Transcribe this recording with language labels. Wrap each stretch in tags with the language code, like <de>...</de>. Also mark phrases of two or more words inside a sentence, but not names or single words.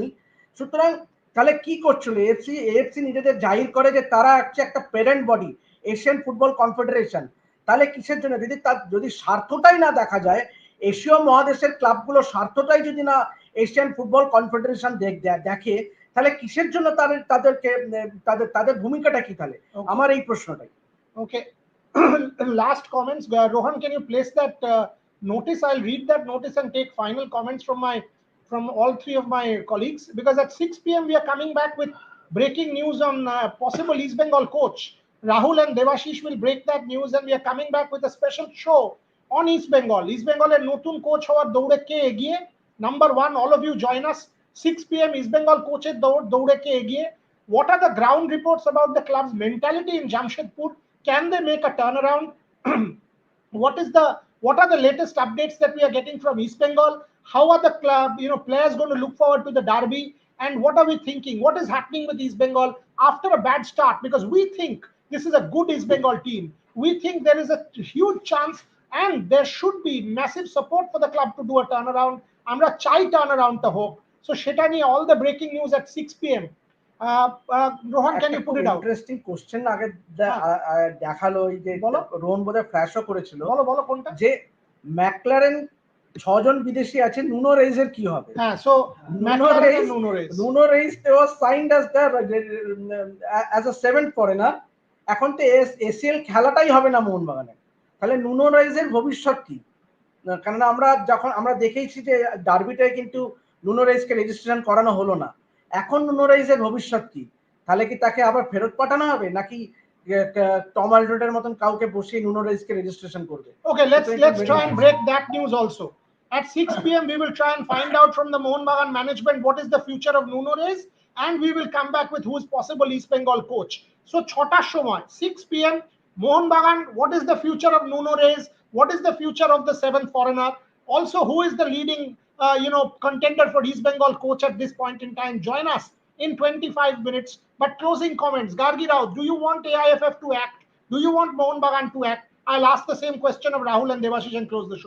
<bn>সুতরাং তাহলে কি করছিল এএফসি নিজেদের জাহির করে যে তারা একটা প্যারেন্ট বডি, এশিয়ান ফুটবল কনফেডারেশন। তাহলে কিসের জন্য, যদি স্বার্থটাই না দেখা যায়, এশীয় মহাদেশের ক্লাবগুলোর স্বার্থটাই যদি না এশিয়ান ফুটবল কনফেডারেশন দেখে, তাহলে কিসের জন্য তাদেরকে তাদের ভূমিকাটা কি তাহলে? আমার এই প্রশ্নটাই।</bn> <en>Okay. Last comments. Rohan, can you place that notice? I'll read that notice and take final comments from all three of my colleagues, because at 6 p.m. we are coming back with breaking news on possible East Bengal coach. Rahul and Devashish will break that news, and we are coming back with a special show on East Bengal.</en> <bn>East Bengal and নতুন coach হওয়ার দৌড়ে কে এগিয়ে.</bn> <en>Number one, all of you join us. 6 p.m.</en> <bn>East Bengal coach দৌড়ে কে এগিয়ে.</bn> <en>What are the ground reports about the club's mentality in Jamshedpur? Can they make a turnaround? What are the latest updates that we are getting from East Bengal? How are the club, players going to look forward to the derby? And what are we thinking? What is happening with East Bengal after a bad start? Because we think this is a good East Bengal team. We think there is a huge chance, and there should be massive support for the club to do a turnaround.</en> <bn>Amra chai turnaround ta hok.</bn> <en>So Shetani, all the breaking news at 6 p.m. Rohan, can you put it out? interesting question</en> <bn>আগে দেখালো, এই যে রোহন বোধহয় ফ্ল্যাশও করেছিল, বলো কোনটা, যে ম্যাকলারেন 6 জন বিদেশি আছে, নুনো রেইজের কি হবে? হ্যাঁ, সো নুনো রেইজ</bn> <en>was signed as a 7th foreigner.</en> <bn>এখন তো এসিএল খেলাটাই হবে না মোহনবাগানে, তাহলে নুনো রেইজের ভবিষ্যৎ কি? কারণ আমরা দেখেইছি যে ডার্বিটায় কিন্তু নুনো রেইজকে রেজিস্ট্রেশন করানো হলো না। এখন নুনো রেইজের ভবিষ্যৎ কি? তাহলে কি তাকে আবার ফেরত পাঠানো হবে, নাকি টম আলড্রেডের মতন কাউকে বসিয়ে নুনো রেইজকে রেজিস্ট্রেশন করবে?</bn> <en>Okay, let's try and break that news also. At 6 p.m. we will try and find out from the Mohun Bagan management what is the future of Nuno Reis, and we will come back with who is possible East Bengal coach. So</en> <bn>6 সময়</bn> <en>6 p.m. Mohun Bagan, what is the future of Nuno Reis? What is the future of the 7th foreigner? Also, who is the leading contender for East Bengal coach at this point in time? Join us in 25 minutes. But closing comments, Gargi Rao, do you want AIFF to act? Do you want Mohun Bagan to act? I'll ask the same question of Rahul and Devashish and close the show.</en>